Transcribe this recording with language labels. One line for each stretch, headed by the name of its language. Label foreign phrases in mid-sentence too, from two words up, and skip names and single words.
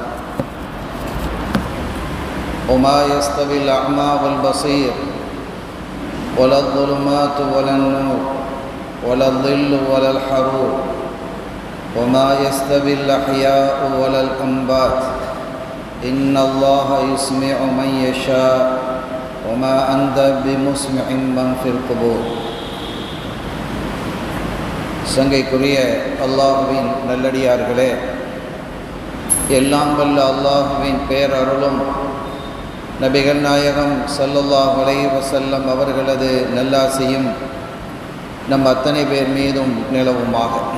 Arabic: وما يستوي الأعمى والبصير ولا الظلمات ولا النور ولا الظل ولا الحرور وما يستوي الأحياء ولا الأموات إن الله يسمع من يشاء وما أنت بمسمع من في القبور.
Tamil: சங்கைக்குரிய அல்லாஹுவின் நல்லடியார்களே, எல்லாம் வல்ல அல்லாஹுவின் பேரருளும் நபிகள் நாயகம்
Arabic: صلى الله عليه وسلم
Tamil: அவர்களது நல்லாசியும் நம் அத்தனை பேர் மீதும் நிலவுமாக.